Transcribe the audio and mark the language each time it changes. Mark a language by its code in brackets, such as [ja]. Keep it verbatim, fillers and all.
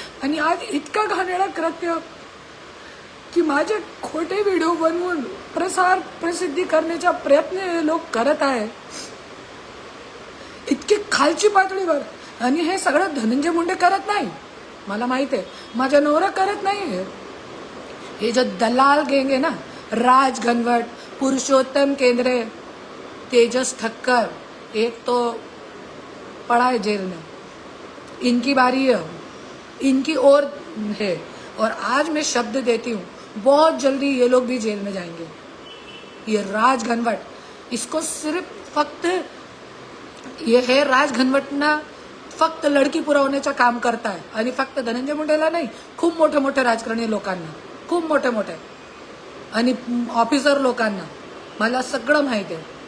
[mr] आणि आज इतका घाणेरडा कृत्य की माझे खोटे व्हिडिओ बनवून प्रसार प्रसिद्धी करण्याचा प्रयत्न हे लोक करत आहे, इतकी खालची पातळीवर. आणि हे सगळं धनंजय मुंडे करत नाही, मला माहिती आहे, माझा नवरा करत नाही. हे जे दलाल गँग आहे ना, [hi] राज घनवट, पुरुषोत्तम केंद्रे, तेजस ठक्कर, एक तो पड़ा है जेल में, इनकी बारी है, इनकी ओर है. और आज मैं शब्द देती हूँ, बहुत जल्दी ये लोग भी जेल में जाएंगे. ये राज घनवट, इसको सिर्फ फक्त ये है राज घनवट ना, [mr] फक्त लडकी पुरवण्याचं काम करताय. आणि फक्त धनंजय मुंडेला नाही, खूप मोठे मोठे राजकारणी लोकांना, खूप मोठे मोठे आणि ऑफिसर लोकांना, मला सगळं माहिती आहे.